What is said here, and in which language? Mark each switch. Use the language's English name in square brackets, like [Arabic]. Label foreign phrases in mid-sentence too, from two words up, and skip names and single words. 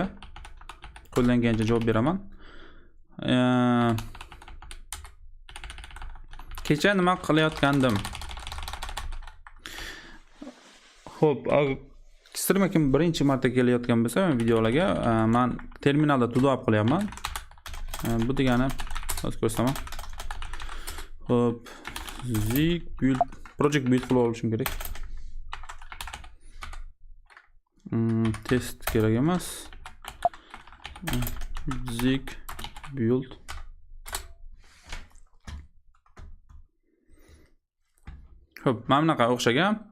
[Uzbek] Qo'ldan kelgancha javob beraman. Kecha nima qilayotgandim? Xo'p, ekstrem kim birinchi marta kelayotgan bo'lsa, videolarga men Terminalda TODO App qilyapman. Bu degani hozir ko'rsataman. Xo'p, zig build project build qilib olishim kerak. Test kerak emas. Zig build. Xo'p, mana bunaqa o'xshagan.